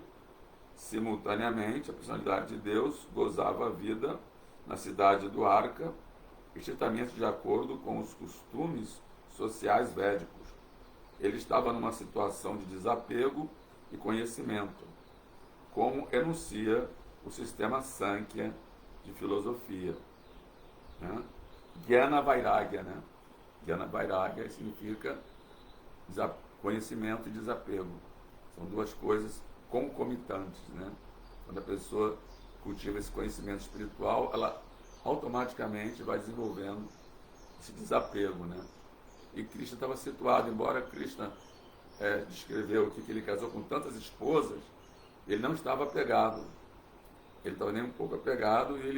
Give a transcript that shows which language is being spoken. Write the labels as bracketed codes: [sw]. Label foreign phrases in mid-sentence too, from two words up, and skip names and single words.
[pt] Simultaneamente, a personalidade de Deus gozava a vida na cidade do Arca, estritamente de acordo com os costumes sociais védicos. Ele estava numa situação de desapego e conhecimento, como enuncia o sistema Sankhya de filosofia, né? [sa] Jnana Vairagya, [pt] né? [sa] Jnana Vairagya [pt] significa conhecimento e desapego. São duas coisas concomitantes, né? Quando a pessoa cultiva esse conhecimento espiritual, ela automaticamente vai desenvolvendo esse desapego, né? E Krishna estava situado, embora Krishna descreveu aqui que ele casou com tantas esposas, ele não estava apegado, ele estava nem um pouco apegado, e ele